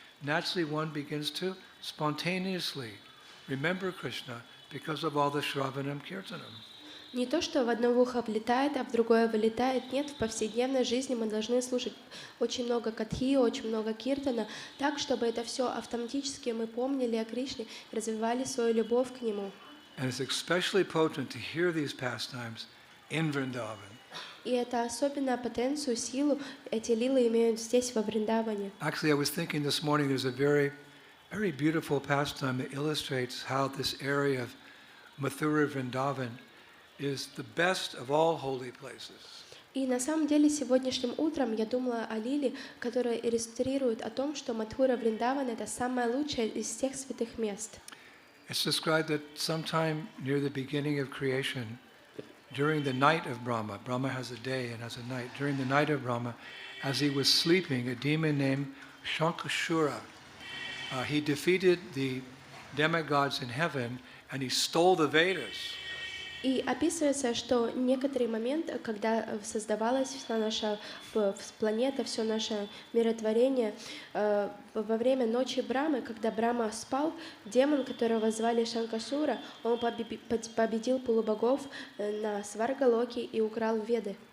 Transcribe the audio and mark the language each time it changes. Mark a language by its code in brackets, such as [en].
[en] Naturally, one begins to spontaneously remember Krishna because of all the Shravanam Kirtanam. [ru] Не то, что в одно ухо влетает, а в другое вылетает. Нет, в повседневной жизни мы должны слушать очень много катхи, очень много киртана, так, чтобы это все автоматически мы помнили о Кришне, развивали свою любовь к Нему. [en] And it's especially potent to hear these pastimes in Vrindavan. [ru] И это особенно потенцию, силу эти лилы имеют здесь, во Вриндаване. [en] Actually, I was thinking this morning there's a very, very beautiful pastime that illustrates how this area of Mathura Vrindavan is the best of all holy places. [ru] И на самом деле сегодняшним утром я думала о лиле, которая иллюстрирует о том, что Мадхура Вриндаван — это самое лучшее из всех святых мест. [en] It's described that sometime near the beginning of creation, during the night of Brahma, Brahma has a day and has a night, during the night of Brahma, as he was sleeping, a demon named Shankashura, he defeated the demigods in heaven and he stole the Vedas. [ru] И описывается, что некоторый момент, когда создавалась вся наша планета, все наше миротворение, во время ночи Брамы, когда Брама спал, демон, которого звали Шанкашура, он победил полубогов на Сваргалоке и украл Веды.